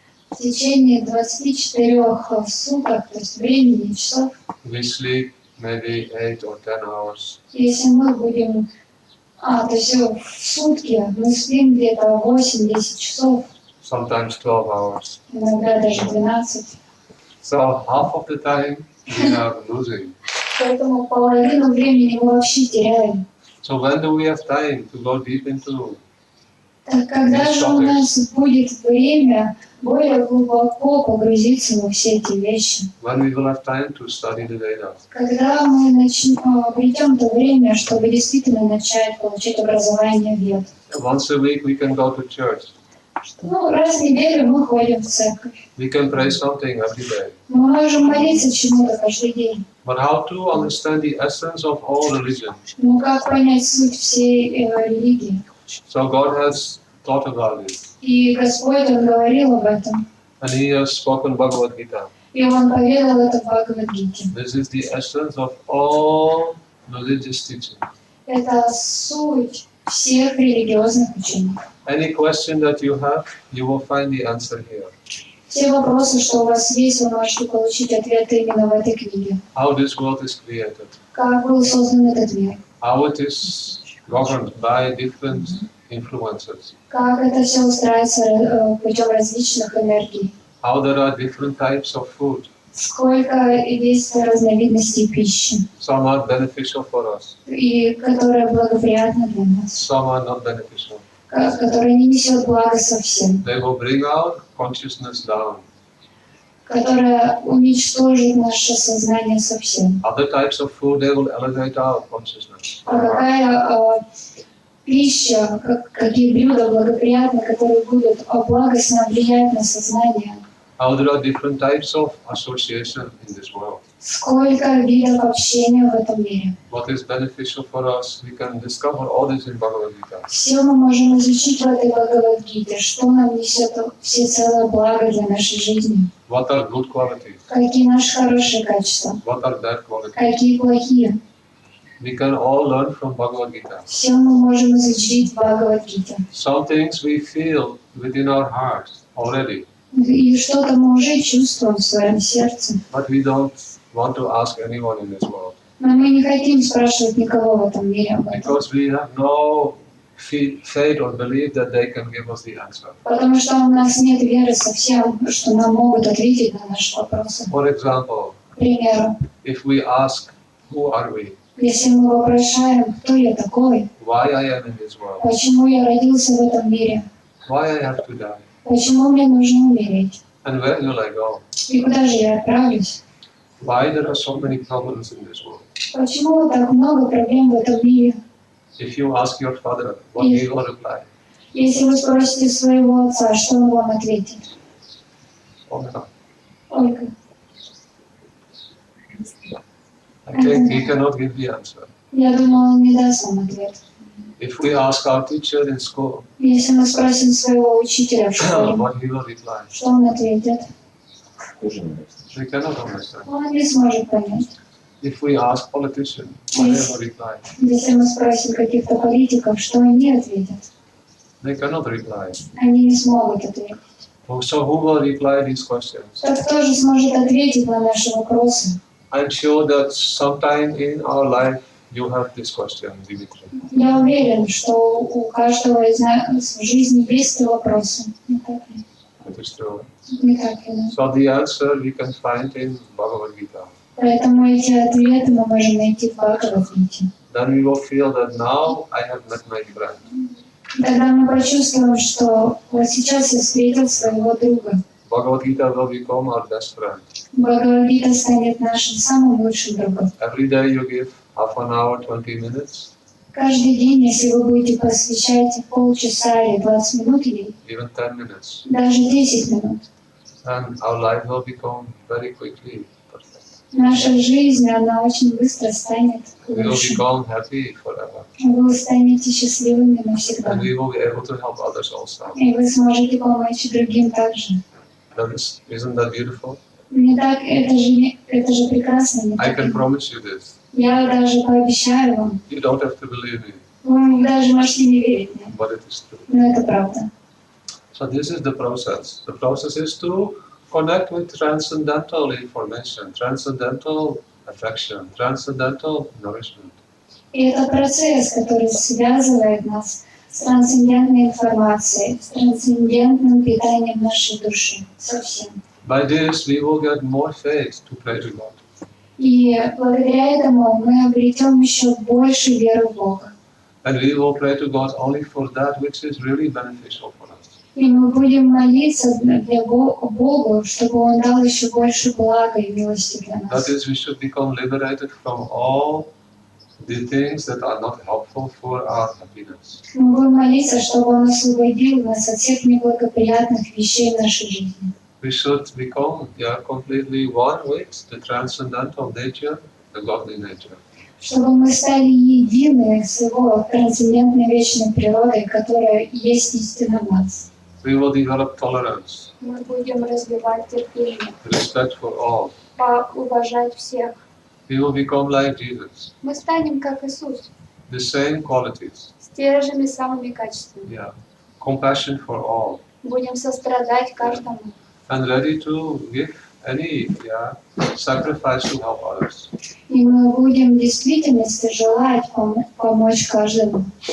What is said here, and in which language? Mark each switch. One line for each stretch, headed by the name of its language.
Russian: в течение 24 суток, то есть времени, часов,
English: we sleep maybe 8 or 10 hours.
Russian: если мы будем, то есть в сутки мы спим где-то 8-10 часов,
English: Sometimes 12 hours.
Russian: иногда даже 12.
English: So half of the time we are losing.
Russian: Поэтому половину времени мы вообще теряем.
English: So when do we have time to go deep into?
Russian: Так когда же у нас будет время более глубоко погрузиться во все эти вещи?
English: When we will have time to study the Vedas?
Russian: Когда мы обретем то время, чтобы действительно начать получать образование вед.
English: Once a week we can go to church.
Russian: Ну, раз в неделю мы ходим в церковь.
English: We can pray something every day.
Russian: Мы можем молиться чему-то каждый день.
English: But how to understand the essence of all religion?
Russian: Ну, как понять суть всей религии?
English: So God has thought about it.
Russian: И Господь, Он говорил об этом.
English: And He has spoken Bhagavad Gita.
Russian: И Он поведал это в Бхагавад-гите.
English: This is the essence of all religious teaching.
Russian: Это суть всех религиозных учений.
English: Any question that you have, you will find the answer here.
Russian: Все вопросы, что у вас есть, вы можете получить ответы именно в этой книге.
English: How this world is created.
Russian: Как был создан этот мир.
English: How it is governed by different influences.
Russian: Как это все устраивается путем различных энергий.
English: How there are different types of food.
Russian: Сколько есть разновидностей пищи.
English: Some are beneficial for us.
Russian: И которая благоприятна для нас.
English: Some are not beneficial.
Russian: Которая не несет блага совсем.
English: They will bring our consciousness down.
Russian: Которая уничтожит наше сознание совсем.
English: Other types of food, they will elevate our consciousness.
Russian: А какая пища, какие блюда благоприятны, которые будут благостно влиять на сознание?
English: How there are different types of association in this world.
Russian: Сколько видов общения в этом мире.
English: What is beneficial for us, we can discover all this in Bhagavad Gita.
Russian: Все мы можем изучить в этой Бхагавад-гите, что нам несет всецелое благо для нашей жизни.
English: What are good qualities?
Russian: Какие наши хорошие качества,
English: What are bad qualities?
Russian: какие плохие.
English: We can all learn from Bhagavad Gita.
Russian: Все мы можем изучить в Бхагавад-гите.
English: Some things we feel within our hearts already,
Russian: И что-то мы уже чувствуем в своем сердце.
English: but we don't want to ask anyone in this world.
Russian: Но мы не хотим спрашивать никого в этом мире об этом.
English: Because we have no faith or belief that they can give us the answer.
Russian: Потому что у нас нет веры совсем, что нам могут ответить на наши вопросы.
English: For example,
Russian: К примеру,
English: if we ask, who are we?
Russian: если мы вопрошаем, кто я такой,
English: Why I am in this world?
Russian: почему я родился в этом мире,
English: Why I have to die?
Russian: почему мне нужно умереть,
English: And where will I go?
Russian: и куда же я отправлюсь,
English: Why there are so many problems in this world?
Russian: почему так много проблем в этом мире.
English: If you ask your father, what he will reply?
Russian: Если вы спросите своего отца, что он вам ответит?
English: Oh no.
Russian: Ольга,
English: I think he cannot give the answer.
Russian: я думаю, он не даст вам ответ.
English: If we ask our teacher in school,
Russian: Если мы спросим своего учителя в школе,
English: what he will reply?
Russian: что он ответит?
English: We cannot understand.
Russian: Он не сможет понять.
English: If we ask politicians, what they will reply?
Russian: Если мы спросим каких-то политиков, что они ответят,
English: They cannot reply.
Russian: они не смогут ответить.
English: So who will reply these questions?
Russian: Так кто же сможет ответить на наши вопросы?
English: I'm sure that sometime in our life you have this question, Dimitri.
Russian: Я уверен, что у каждого из нас в жизни есть вопросы. Не так ли?
English: That is true.
Russian: Не так ли? Да?
English: So the answer we can find in Bhagavad Gita.
Russian: Поэтому эти ответы мы можем найти в Бхагавад-гите.
English: then we will feel that now I have met my friend.
Russian: Тогда мы почувствуем, что вот сейчас я встретил своего друга.
English: Bhagavad Gita will become our best friend.
Russian: Бхагавад-гита станет нашим самым лучшим другом.
English: Every day you give half an hour, 20 minutes,
Russian: Каждый день, если вы будете посвящать полчаса или 20 минут ей,
English: even 10 minutes,
Russian: даже 10 минут,
English: then our life will become very quickly perfect.
Russian: наша жизнь, она очень быстро станет
English: We will
Russian: лучше.
English: become happy forever.
Russian: Вы станете счастливыми навсегда.
English: And we will be able to help others also.
Russian: И вы сможете помочь другим также.
English: Isn't that beautiful?
Russian: Не так, это же прекрасно. Не
English: I
Russian: так
English: can
Russian: ли?
English: promise you this.
Russian: Я даже пообещаю вам.
English: You don't have to believe me,
Russian: Вы даже можете не верить мне,
English: but it is true.
Russian: но это правда.
English: So this is the process. The process is to connect with transcendental information, transcendental affection, transcendental nourishment.
Russian: И это процесс, который связывает нас с трансцендентной информацией, с трансцендентным питанием нашей души. Совсем.
English: By this, we will get more faith to pray to God.
Russian: И благодаря этому мы обретем еще больше веры в Бога.
English: And we will pray to God only for that which is really beneficial for us.
Russian: И мы будем молиться для Богу, чтобы Он дал еще больше блага и милости для
English: That
Russian: нас.
English: is, we should become liberated from all the things that are not helpful for our happiness.
Russian: Мы будем молиться, чтобы Он освободил нас от всех неблагоприятных вещей в нашей жизни.
English: We should become completely one with the transcendental nature, the godly nature.
Russian: Чтобы мы стали едины с Его трансцендентной вечной природой, которая есть истина в нас.
English: We will develop tolerance,
Russian: Мы будем развивать терпение,
English: respect for all.
Russian: уважать всех.
English: We will become like Jesus,
Russian: Мы станем как Иисус,
English: the same qualities.
Russian: с теми же самыми качествами.
English: Yeah, compassion for all,
Russian: Будем сострадать каждому
English: and ready to give any sacrifice to help others.
Russian: И мы будем в действительности желать помочь каждому.